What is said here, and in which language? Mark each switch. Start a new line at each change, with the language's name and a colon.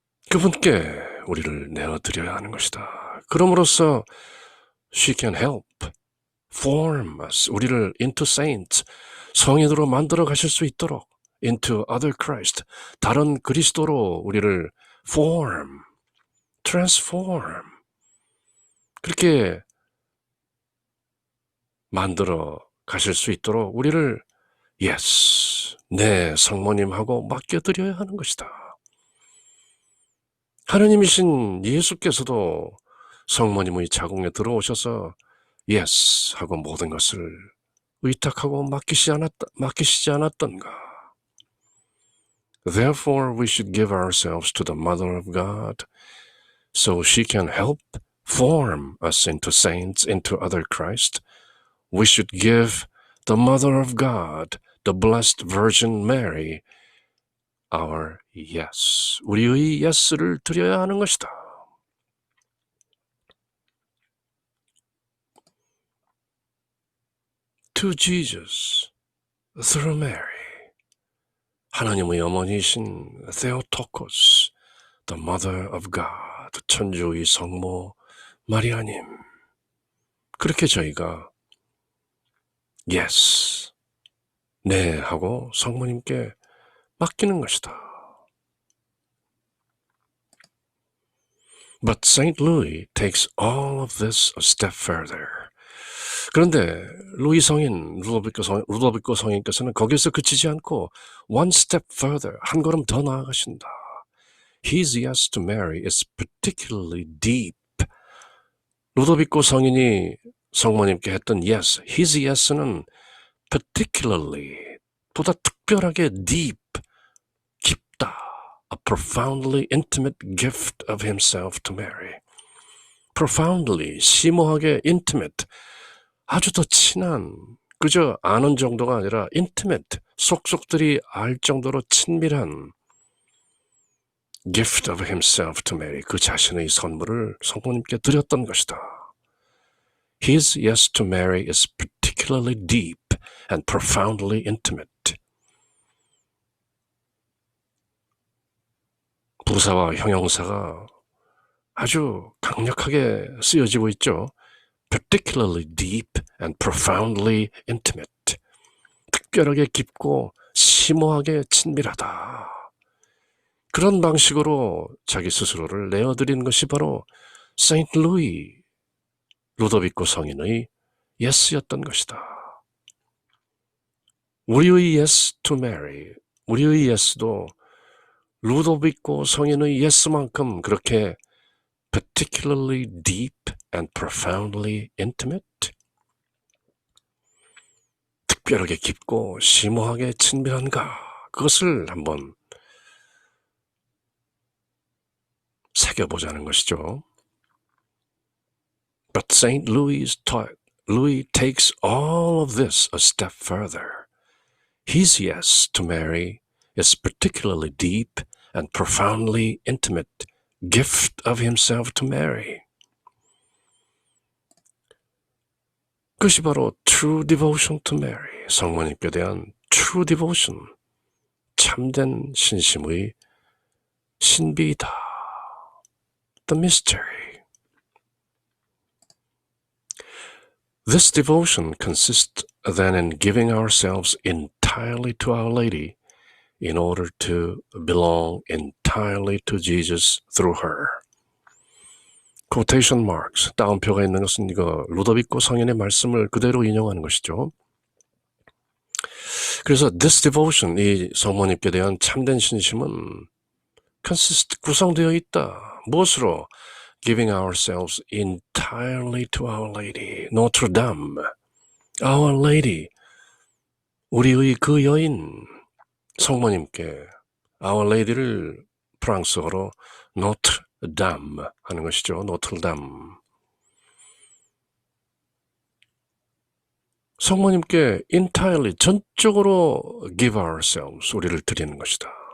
Korean: 그분께 우리를 내어드려야 하는 것이다. 그럼으로써
English: she can help form us,
Korean: 우리를
English: into saints,
Korean: 성인으로 만들어 가실 수 있도록
English: into other Christ,
Korean: 다른 그리스도로 우리를
English: form, transform,
Korean: 그렇게 만들어 가실 수 있도록 우리를 yes, 내 성모님하고 맡겨드려야 하는 것이다. 하느님이신 예수께서도 성모님의 자궁에 들어오셔서 yes 하고 모든 것을 의탁하고 맡기시지 않았던가.
English: Therefore we should give ourselves to the Mother of God so she can help form us into saints, into other Christ. We should give the Mother of God, the Blessed Virgin Mary, our yes.
Korean: 우리의 yes를 드려야 하는 것이다.
English: To Jesus, through Mary.
Korean: 하나님의 어머니이신
English: Theotokos, the Mother of God,
Korean: 천주의 성모 마리아님. 그렇게 저희가 yes, 네 하고 성모님께 맡기는 것이다.
English: But Saint Louis takes all of this a step further.
Korean: 그런데 루이 성인, 루도비코 성인께서는 거기서 그치지 않고
English: one step further,
Korean: 한 걸음 더 나아가신다.
English: His yes to Mary is particularly deep.
Korean: 루도비코 성인이 성모님께 했던 yes,
English: his yes
Korean: 는 particularly, 보다 특별하게 deep, 깊다.
English: A profoundly intimate gift of himself to Mary.
Korean: Profoundly, 심오하게 intimate, 아주 더 친한, 그저 아는 정도가 아니라 intimate, 속속들이 알 정도로 친밀한
English: gift of himself to Mary,
Korean: 그 자신의 선물을 성모님께 드렸던 것이다.
English: His yes to Mary is particularly deep and profoundly intimate.
Korean: 부사와 형용사가 아주 강력하게 쓰여지고 있죠.
English: Particularly deep and profoundly intimate.
Korean: 특별하게 깊고 심오하게 친밀하다. 그런 방식으로 자기 스스로를 내어드린 것이 바로 세인트 루이, 루도비코 성인의 yes였던 것이다. 우리의
English: yes to Mary,
Korean: 우리의 yes도 루도비코 성인의 yes만큼 그렇게
English: particularly deep and profoundly intimate,
Korean: 특별하게 깊고 심오하게 친밀한가, 그것을 한번 새겨보자는 것이죠.
English: But Saint Louis takes all of this a step further. His yes to Mary is particularly deep and profoundly intimate gift of himself to Mary.
Korean: 그것이 바로
English: true devotion to Mary,
Korean: 성모님께 대한 true devotion, 참된 신심의 신비이다.
English: The mystery. This devotion consists then in giving ourselves entirely to Our Lady in order to belong entirely to Jesus through her.
Korean: quotation marks, 따옴표가 있는 것은 이거 루도비코 성인의 말씀을 그대로 인용하는 것이죠. 그래서
English: this devotion,
Korean: 이 성모님께 대한 참된 신심은 consist, 구성되어 있다. 무엇으로?
English: giving ourselves entirely to Our Lady, Notre Dame, Our Lady,
Korean: 우리의 그 여인, 성모님께
English: Our Lady를
Korean: 프랑스어로
English: Notre Dame
Korean: 하는 것이죠.
French: Notre Dame.
Korean: 성모님께 entirely, 전적으로
English: give ourselves,
Korean: 우리를 드리는 것이다.